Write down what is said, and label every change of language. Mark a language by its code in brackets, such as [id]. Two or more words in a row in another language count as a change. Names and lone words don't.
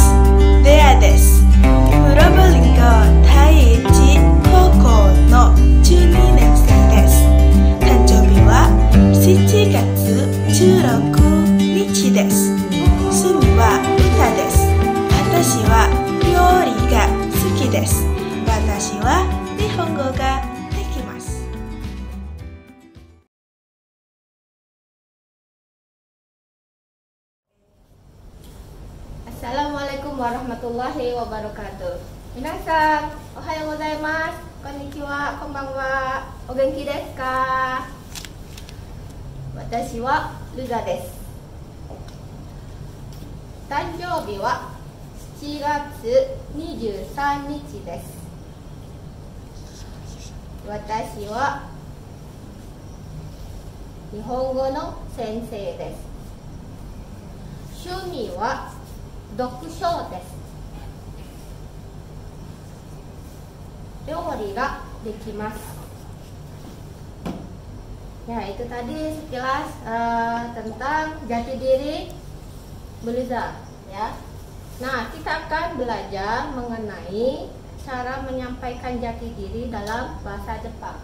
[ja] Dea desu. Probolinggo Daiichi Koko no 12年生です。誕生日は7月16日です。趣味は歌です。私は料理が好きです。私は日本語ができます。 [ar] السلام عليكم ورحمة الله وبركاته. [ja] みなさん、おはようございます。こんにちは、こんばんは. お元気ですか？私はRuzaです. 誕生日は 7月23日です。私は日本語の先生です。趣味は読書です。料理ができます。 [id] Ya, itu tadi sekilas tentang jati diri Beliza, ya. Nah, kita akan belajar mengenai cara menyampaikan jati diri dalam bahasa Jepang.